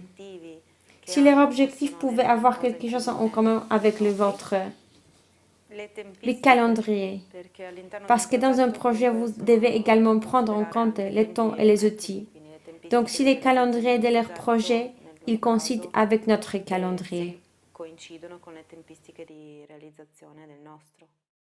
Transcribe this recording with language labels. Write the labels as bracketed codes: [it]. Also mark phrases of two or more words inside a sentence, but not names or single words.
[fr] Si leur objectif pouvait avoir quelque chose en commun avec le vôtre, le calendrier, parce que dans un projet, vous devez également prendre en compte les temps et les outils. Donc, si les calendriers de leur projet, ils coïncident avec notre calendrier. [it] coincidono con le tempistiche di realizzazione del nostro.